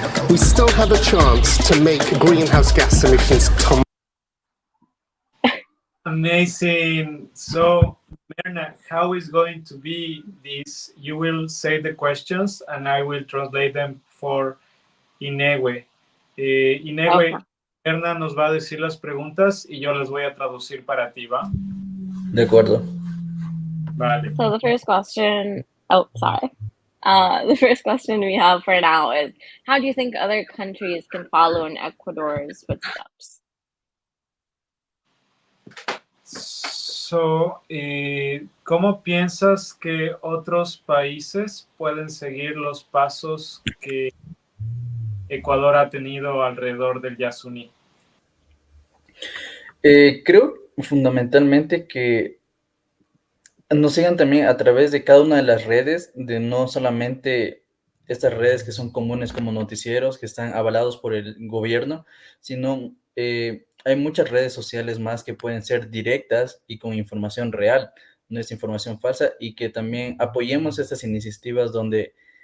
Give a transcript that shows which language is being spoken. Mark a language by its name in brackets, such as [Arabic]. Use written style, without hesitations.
[English] We still have a chance to make greenhouse gas emissions come. Amazing. So, Merna, how is going to be this? You will say the questions and I will translate them for Inewe. Inewe, Okay. [Spanish] Merna nos va a decir las preguntas y yo las voy a traducir para ti, ¿va? De acuerdo. Vale. [English] So the first question, the first question we have for now is, how do you think other countries can follow in Ecuador's footsteps? [Spanish] So, ¿cómo piensas que otros países pueden seguir los pasos que Ecuador ha tenido alrededor del Yasuní? Creo fundamentalmente que nos sigan también a través de cada una de las redes, de no solamente estas redes que son comunes como noticieros, que están avalados por el gobierno, sino hay muchas redes sociales más que pueden ser directas y con información real, no es información falsa, y que también apoyemos estas iniciativas donde